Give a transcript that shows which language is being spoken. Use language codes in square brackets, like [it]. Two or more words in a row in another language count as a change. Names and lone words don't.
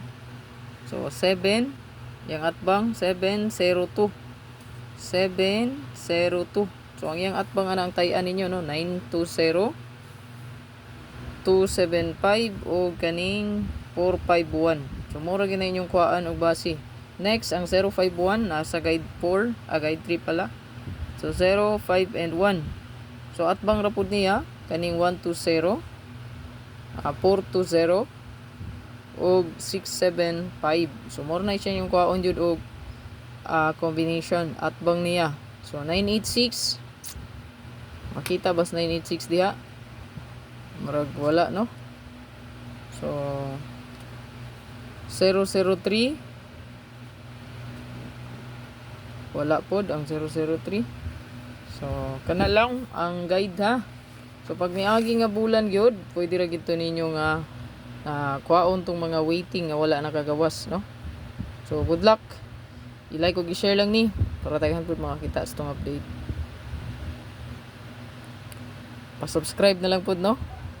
[ceb] So, 7, yung atbang, 702, 702. So, ang yang atbang ang tayan ninyo, no? 920, 275 o kaning 451. So mura gina inyong kuhaan og base. Next ang 051 nasa guide 4, guide 3 pala. So 0, 5 and 1. So atbang ra pud niya kaning 120, 420 og 675. So mura na siya yung kuhaan jud og combination atbang niya. So 986. Makita bas 986 diha. Murag wala, no? So 003 wala pod ang 003. So kana lang ang guide, ha. So pag miagi nga bulan gyud, pwede ra gid ninyo nga kuhaon tong mga waiting nga wala nakagawas, no? [en] So good luck. [ceb] I-like ug i-share lang ni para daghan pud makakita sa tong update. Pa-subscribe na lang pud, no?